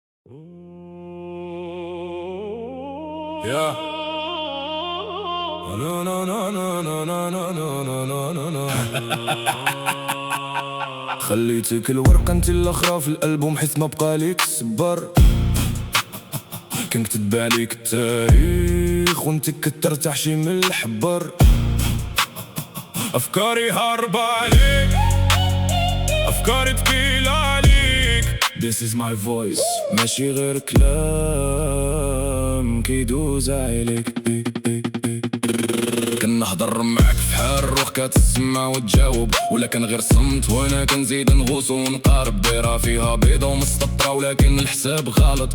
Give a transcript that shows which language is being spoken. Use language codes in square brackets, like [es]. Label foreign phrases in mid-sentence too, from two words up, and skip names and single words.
[en] Yeah. No no no no no no no no no no no. [ar] خليتك الورقة انت الاخرى في الالبوم حيث ما بقى ليك السبر. كان كتب عليك التاريخ وانت كترتاح شي من الحبر. افكاري هاربة عليك، افكاري تقيلة عليك. [en] This is my voice، [ar] ماشي غير كلام كيدوز عليك. كنهضر معاك في حال الروح كتسمع وتجاوب، ولا كان غير صمت وانا كنزيد نغوص ونقارب. دايرة فيها بيضة ومسطرة ولكن الحساب غلط.